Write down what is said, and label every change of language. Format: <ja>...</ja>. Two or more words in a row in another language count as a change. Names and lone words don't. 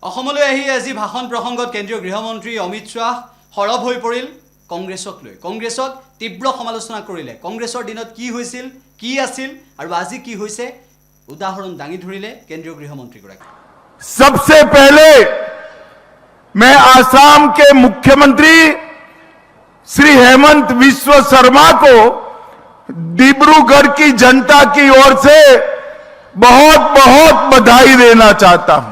<as>অসমলৈ আহি আজি ভাষণ প্ৰসংগত কেন্দ্ৰীয় গৃহমন্ত্ৰী অমিত শাহ সৰব হৈ পৰিল কংগ্ৰেছক লৈ কংগ্ৰেছক তীব্ৰ সমালোচনা কৰিলে কংগ্ৰেছৰ দিনত কি হৈছিল কি আছিল আৰু আজি কি হৈছে উদাহৰণ দাঙি ধৰিলে কেন্দ্ৰীয় গৃহমন্ত্ৰীগৰাকী।</as> <hi>सबसे पहले मैं आसाम के मुख्यमंत्री श्री हेमंत बिस्व शर्मा को डिब्रूगढ़ की जनता की ओर से बहुत बहुत बधाई देना चाहता हूं।</hi>